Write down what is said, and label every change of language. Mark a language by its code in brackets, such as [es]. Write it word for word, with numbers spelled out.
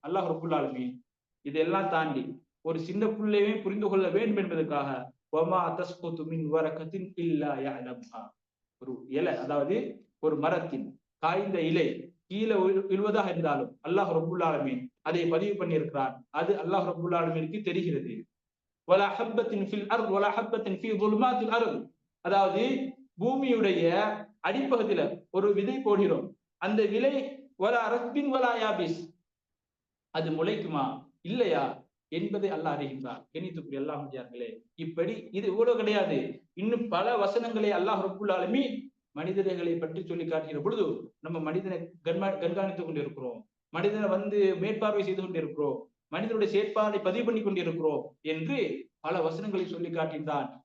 [ta] அல்லாஹ் ரப்புல் ஆலமீன் இதெல்லாம் தாண்டி ஒரு சின்ன பிள்ளையுமே புரிந்து கொள்ள வேண்டும் என்பதற்காக [ar] வமா தஸ்குது மின் வரகத்தின் இல்லா யஅலம்ஹா. [ta] ஒரு இலை, அதாவது ஒரு மரத்தின் காய்ந்த இலை கீழே விழு- விழுவதாக இருந்தாலும் அல்லாஹ் ரப்புல் ஆலமீன் அதை பதிவு பண்ணியிருக்கிறான். அது அல்லாஹ் ரப்புல் ஆலமீனுக்கு தெரிகிறது. [ar] ولا حبة في الأرض ولا حبة في ظلمات الأرض. [ta] அதாவது பூமியுடைய அடிப்பகுதியில ஒரு விதை போடுகிறோம், அந்த விலை [ar] ولا رطب ولا يابس, [ta] அது முளைக்குமா இல்லையா என்பதை அல்லாஹ் அறிகின்றார். கணித்துக்குரிய அல்லாஹ் முடியார்களே, இப்படி இது இவ்வளவு கிடையாது, இன்னும் பல வசனங்களை அல்லாஹ் ரப்புல் ஆலமீன் மனிதர்களை பற்றி சொல்லி காட்டுகிற பொழுது நம்ம மனிதனை கண்மா கண்காணித்துக் கொண்டிருக்கிறோம், மனிதனை வந்து மேற்பார்வை செய்து கொண்டிருக்கிறோம், மனிதனுடைய செயற்பாடை பதிவு பண்ணி கொண்டிருக்கிறோம் என்று பல வசனங்களை சொல்லி காட்டினான்.